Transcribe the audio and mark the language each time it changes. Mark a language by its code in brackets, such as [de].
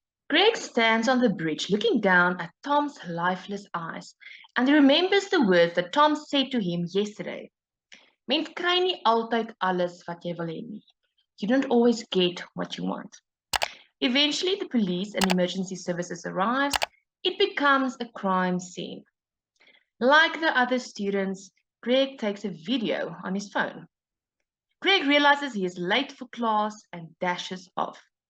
[en] Greg stands on the bridge looking down at Tom's lifeless eyes, and he remembers the words that Tom said to him yesterday. [af] Mens kry nie altyd alles wat jy wil hê nie. [en] You don't always get what you want. Eventually, the police and emergency services arrives. It becomes a crime scene. Like the other students, Greg takes a video on his phone. Greg realizes he is late for class and dashes off.